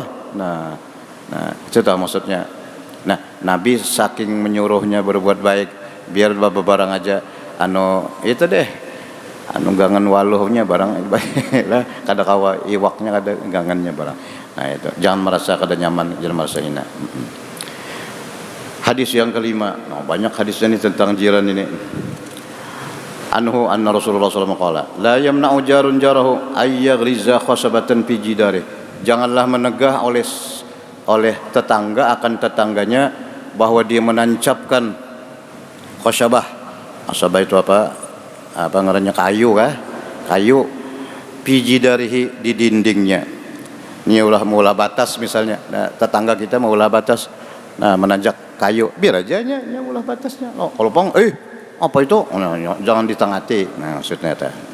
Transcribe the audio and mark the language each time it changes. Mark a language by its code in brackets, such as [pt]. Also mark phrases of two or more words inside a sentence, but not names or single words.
[bjn] Nah itu tahu maksudnya. Nah, Nabi saking menyuruhnya berbuat baik, biar barang aja itu deh, gangan waluhnya barang lah, kada kawa iwaknya, kada gangannya barang. Nah itu, jangan merasa kada nyaman, jangan merasa hina. Hadis yang kelima, banyak hadisnya ini tentang jiran ini. [ar] عنه أن رسول الله صلى الله عليه وسلم قال لا يمنع جار جاره أن يغرز خشبة في جداري. [id] Janganlah menegah oleh tetangga akan tetangganya bahwa dia menancapkan khasabah. [bjn] Khasabah itu apa ngarannya, kayu kayu [ar] في جداره, [bjn] di dindingnya. Ini ulah batas misalnya. Nah, tetangga kita mau ulah batas, nah menanjak kayu, biar aja nya ulah batasnya. Kalau pang apa itu? Jangan ditangati. Nah, maksudnya teh.